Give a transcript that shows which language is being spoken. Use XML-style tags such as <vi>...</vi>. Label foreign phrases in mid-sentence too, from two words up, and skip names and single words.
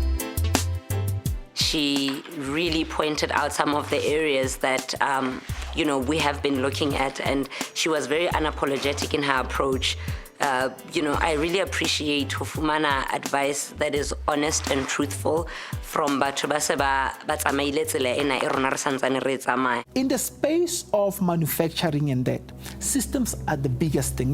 <en>She really pointed out some of the areas that we have been looking at, and she was very unapologetic in her approach. I really appreciate Hufumana advice that is honest and truthful from</en> <st>batho ba se ba tsamaile tsela ena e rona re santsane re tsamaya.</st> <en>In the space of manufacturing and that, systems are the biggest thing.</en>